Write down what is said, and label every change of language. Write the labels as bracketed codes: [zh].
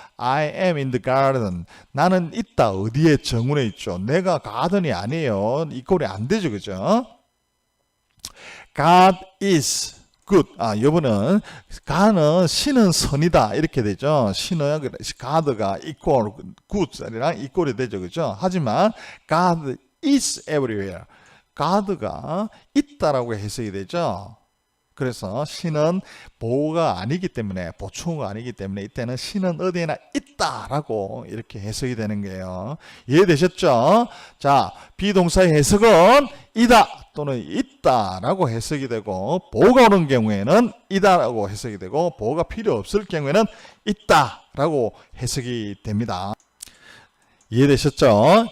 [en] I am in the garden. [ko] 나는 있다. 어디에? 정원에 있죠. 내가 가든이 아니에요. equal이 안 되죠. 그죠? [en] God is good. [ko] 요번은 God는 신은 선이다 이렇게 되죠. 신은 God가 equal good이랑 equal이 되죠. 그죠? [en] 하지만 God is everywhere. [ko] God가 있다라고 해석이 되죠. 그래서 신은 보호가 아니기 때문에 보충어가 아니기 때문에 이때는 신은 어디에나 있다라고 이렇게 해석이 되는 거예요. 이해되셨죠? 자, 비동사의 해석은 이다 또는 있다라고 해석이 되고 보호가 오는 경우에는 이다라고 해석이 되고 보호가 필요 없을 경우에는 있다라고 해석이 됩니다. 이해되셨죠?